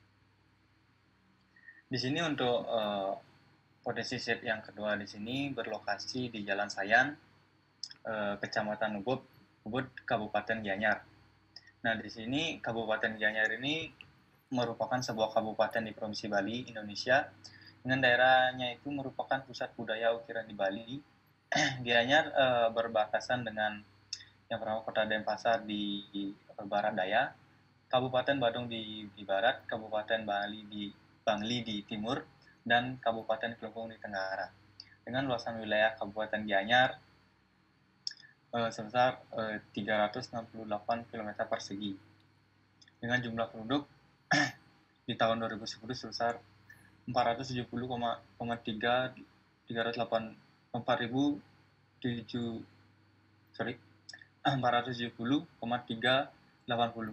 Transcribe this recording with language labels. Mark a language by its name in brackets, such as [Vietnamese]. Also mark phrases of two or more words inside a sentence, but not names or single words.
[Indonesian] Di sini untuk potensi set yang kedua di sini berlokasi di Jalan Sayan, Kecamatan Ubud, Kabupaten Gianyar. Nah, di sini Kabupaten Gianyar ini merupakan sebuah kabupaten di Provinsi Bali, Indonesia, dengan daerahnya itu merupakan pusat budaya ukiran di Bali. Gianyar berbatasan dengan yang pertama Kota Denpasar di barat daya, Kabupaten Badung di barat, Kabupaten Bangli di timur, dan Kabupaten Kelungkung di tenggara. Dengan luasan wilayah Kabupaten Gianyar sebesar 368 km persegi. Dengan jumlah penduduk di tahun 2010 sebesar 470,380.